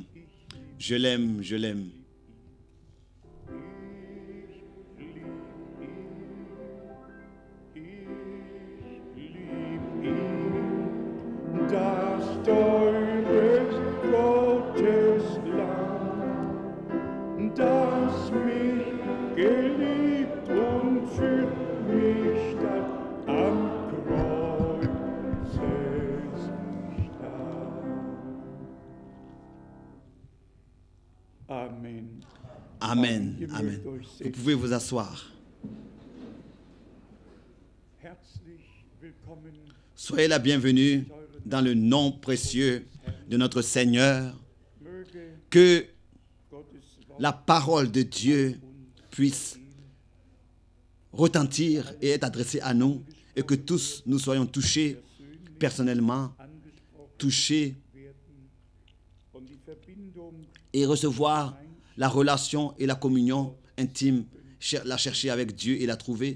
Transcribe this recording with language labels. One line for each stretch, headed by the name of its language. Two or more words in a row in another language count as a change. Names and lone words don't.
French: Je l'aime, je l'aime.
German: Das teures Gottes Lamm, das mich geliebt und für mich statt am Kreuz starb. Amen. Amen, amen.
French: Vous pouvez vous asseoir.
German: Herzlich willkommen.
French: Soyez la bienvenue dans le nom précieux de notre Seigneur. Que la parole de Dieu puisse retentir et être adressée à nous et que tous nous soyons touchés personnellement, touchés et recevoir la relation et la communion intime, la chercher avec Dieu et la trouver.